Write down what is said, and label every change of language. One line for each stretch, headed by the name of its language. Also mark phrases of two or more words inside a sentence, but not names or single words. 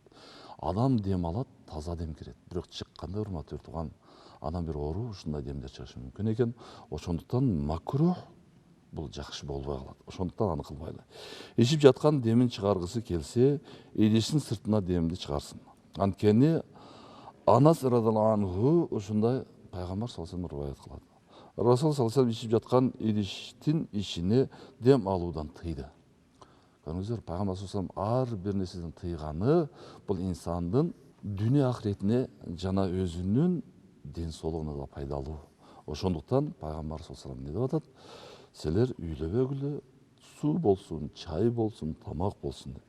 Kyrgyz: Адам дем алат, таза дем кирет. Бирок чыкканда урматтуу турган, анан бир оору ушундай демдер чыгышы мүмкүн экен. Ошондуктан макрух бул жакшы болбой калат. Ошондуктан аны кылбайлы. Ичип жаткан демин чыгаргысы келсе, идиштин сыртына демди чыгарсын. Анткени Анас
Arabic: رضي الله عنه
Kyrgyz: ушундай пайгамбар
Arabic: صلى الله عليه وسلم
Kyrgyz: риваят кылат. Расул
Arabic: صلى الله عليه وسلم
Kyrgyz: ичип жаткан идиштин ичине дем алуудан тыйды. Көрдүңүздөр, пайгамбар
Arabic: صلى الله عليه وسلم
Kyrgyz: ар бир нерседен тыйганы бул инсандын дүйнө ахиретине жана өзүнүн ден соолугуна да пайдалуу. Ошондуктан пайгамбар
Arabic: صلى الله عليه وسلم
Kyrgyz: не деп атат? Силер үйлөбөгүлө, суу болсун, чай болсун, тамак болсун деп.